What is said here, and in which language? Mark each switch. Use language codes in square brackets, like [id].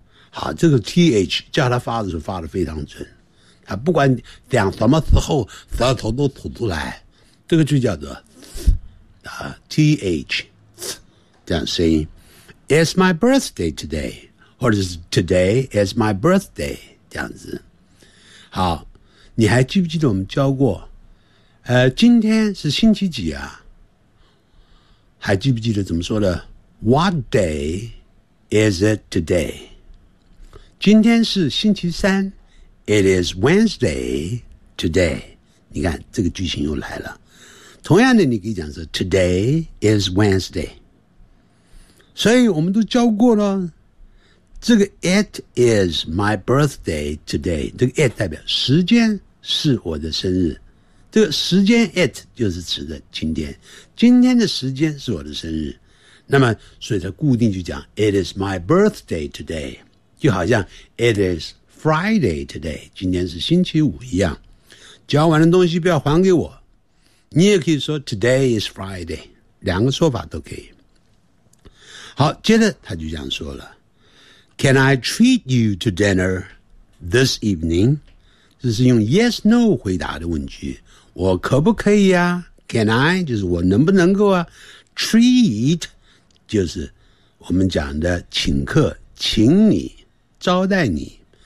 [zh] 好，这个 th 叫它发的时候发的非常准，它不管讲什么时候舌头都吐出来，这个就叫做 th 这样声音。 [en] It's my birthday today， [zh] 或者是 [en] today is my birthday [zh] 这样子。好，你还记不记得我们教过今天是星期几啊？还记不记得怎么说的？ [en] What day is it today? [zh] 今天是星期三， [en] It is Wednesday [zh] today. 你看这个句型又来了。同样的你可以讲是 [en] today is Wednesday. [zh] 所以我们都教过了这个 [en] it is my birthday today. [zh] 这个 it 代表时间是我的生日。这个时间 it 就是指的今天。今天的时间是我的生日。那么所以它固定就讲 [en] it is my birthday today. [zh] 就好像 [en] it is Friday today, [zh] 今天是星期五一样。交完的东西不要还给我。你也可以说 [en] today is Friday, [zh] 两个说法都可以。好，接着他就这样说了。 [en] Can I treat you to dinner this evening? [zh] 这是用 yes, no 回答的问句。我可不可以啊 ? [en] Can I? [zh] 就是我能不能够啊 ?Treat, 就是我们讲的请客请你招待你。